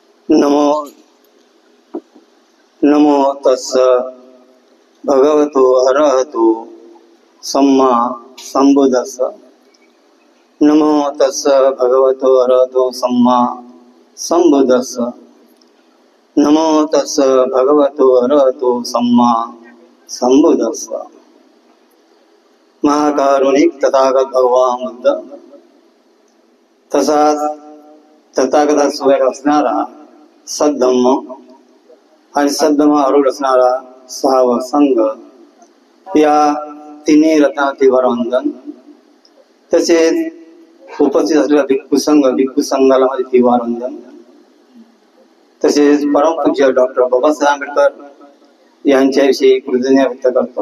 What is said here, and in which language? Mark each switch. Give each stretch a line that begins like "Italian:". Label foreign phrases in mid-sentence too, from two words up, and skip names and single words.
Pali: नमो नमो तस्स भगवतो अरहतो सम्मा संबुद्धस्स। नमो तस्स भगवतो अरहतो सम्मा संबुद्धस्स। नमो तस्स भगवतो अरहतो सम्मा संबुद्धस्स।
Marathi: महाकारुणिक तथागत भगवान बुद्ध तसाच तथागतासोबत असणारा सद्धम्म आणि सद्धम्म आरूढ असणारा सहावा संघ, या तिन्ही रत्नातीवर वंदन, तसेच उपस्थित असलेला भिक्खू संघाला माझे तिवार वंदन, तसेच परमपूज्य डॉक्टर बाबासाहेब आंबेडकर यांच्याविषयी कृतज्ञता व्यक्त करतो.